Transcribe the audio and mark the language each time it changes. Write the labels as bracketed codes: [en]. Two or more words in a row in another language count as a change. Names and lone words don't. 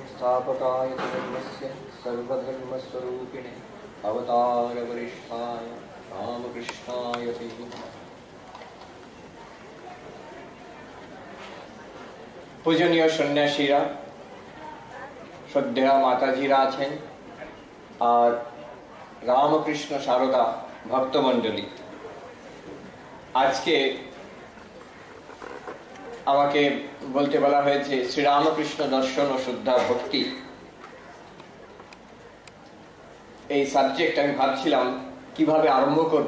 [sa] संस्थापकाय धर्मस्य सर्वधर्मस्वरूपिणे अवतारवरिष्ठाय रामकृष्णाय ते। [bn] পূজনীয় সন্যাসীরা, শ্রদ্ধেয় মাতাজীরা आছেন আর রামকৃষ্ণ সারদা ভক্তমণ্ডলী, আজকে আমাকে বলতে বলা হয়েছে শ্রীরামকৃষ্ণ দর্শন ও শুদ্ধা ভক্তি। এই সাবজেক্ট আমি ভাবছিলাম কিভাবে আরম্ভ করব।